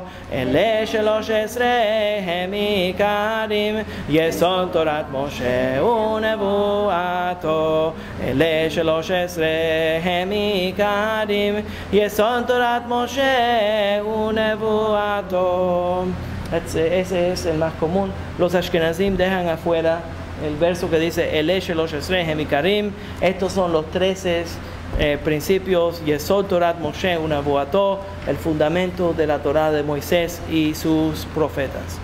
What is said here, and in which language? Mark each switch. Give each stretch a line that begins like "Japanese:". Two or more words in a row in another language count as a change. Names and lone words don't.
Hebrew: אלה 13 הם עיקרים, יסוד תורת משה ונבואתו. אלה 13 הם עיקרים, יסוד תורת משה ונבואתו.
Spanish: Ese es el más común. Los ashkenazim dejan afuera el verso que dice el
Hebrew: שלושה עשר העיקרים.
Spanish: Estos son los 13 principios
Hebrew: יסוד תורת משה ונבואתו,
Spanish: el fundamento de la Torah de Moisés y sus profetas.